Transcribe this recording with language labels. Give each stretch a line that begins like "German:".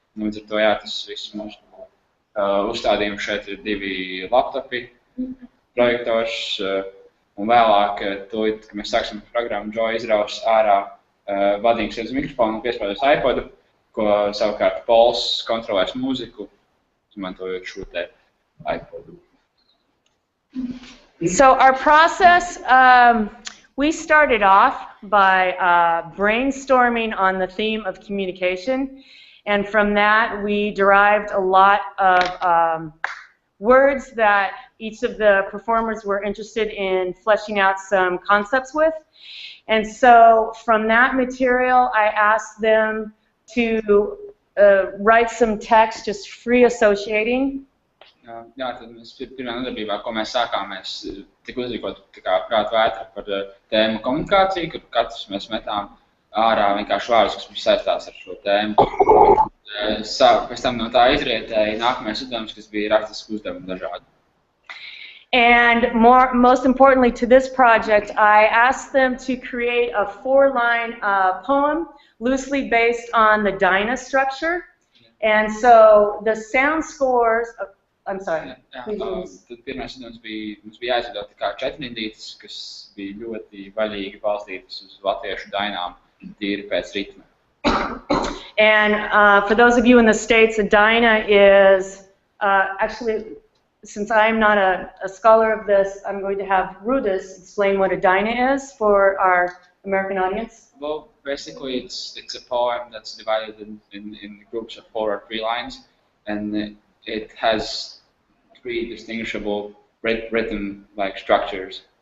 Latvian: Līdz ar to, jā, tas viss mūsu uzstādījums šeit ir 2 laptopi, projektors, un vēlāk, tūlīt, kad mēs sāksim programmu, Joe izraus ārā vadīgs uz mikrofonu un piespēlēs iPodu, ko savukārt Pols kontrolēs mūziku, izmantojot šo te iPodu.
English: So our process, we started off by brainstorming on the theme of communication, and from that we derived a lot of words that each of the performers were interested in fleshing out some concepts with. And so from that material, I asked them to write some text, just free associating.
Latvian: Jā, tad mēs pirmā nodarbībā, ko mēs sākām, mēs tik uzrīkot prātu vētra par tēmu komunikāciju, kur katrs mēs metām ārā vienkārši vārdus, kas mums saistās ar šo tēmu. Pēc tam no tā izrietēja nākamais uzdevums, kas bija rakstisks uzdevumi dažādi.
English: And most importantly to this project, I asked them to create a 4-line poem loosely based on the dyna structure. And so the sound scores, I'm sorry.
Latvian: Jā,
English: Please.
Latvian: tad pirmais uzdevums bija, mums bija jāizveido tā kā četrindītes, kas bija ļoti vaļīgi balstītas uz latviešu dainām, tīri pēc ritma.
English: And for those of you in the States, a dyna is actually, since I'm not a scholar of this, I'm going to have Rudis explain what a dyna is for our American audience. Well, basically it's a poem that's divided in groups of 4 or 3 lines, and it has 3 distinguishable rhythm-like structures.